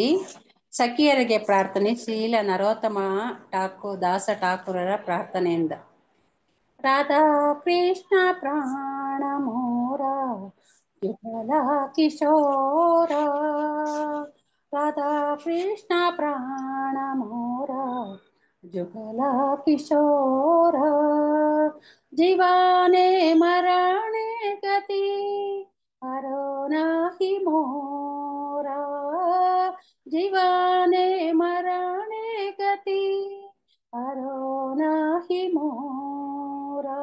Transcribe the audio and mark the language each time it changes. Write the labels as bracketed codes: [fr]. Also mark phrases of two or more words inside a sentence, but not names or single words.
[kn] ಸಖಿಯರಿಗೆ ಪ್ರಾರ್ಥನೆ ಶೀಲ ನರೋತ್ತಮ ದಾಸ ಠಾಕೂರರ ಪ್ರಾರ್ಥನೆಯಿಂದ. [bn] রাধা কৃষ্ণ প্রাণ মোর যুগল কিশোর. রাধা কৃষ্ণ প্রাণ মোর যুগল কিশোর. জীবনে মরণে গতি আর নাহি মোরা. জীবনে মরণে গতি আর নাহি মোরা.